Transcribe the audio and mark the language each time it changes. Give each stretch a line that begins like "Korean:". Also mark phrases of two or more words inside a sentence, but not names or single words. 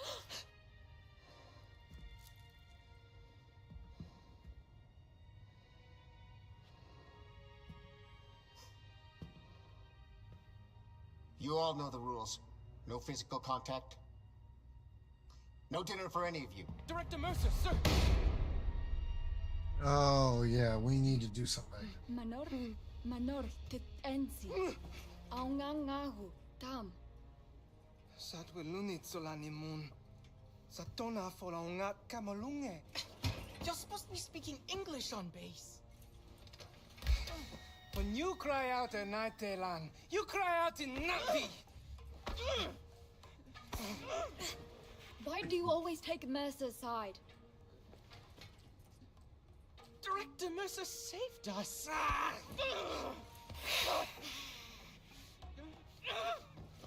English: You all know the rules. No physical contact. No dinner for any of you. Director Mercer, sir! Oh, yeah, we need to do something. Manor tetensi. Aungangahu tam. Satwilunit solanimun. Satona folaunga kamalunge. You're supposed to be speaking English on base. When you cry out in Naitelan, you cry out in Navi. Why do you always take Mercer's side? Director Mercer saved us.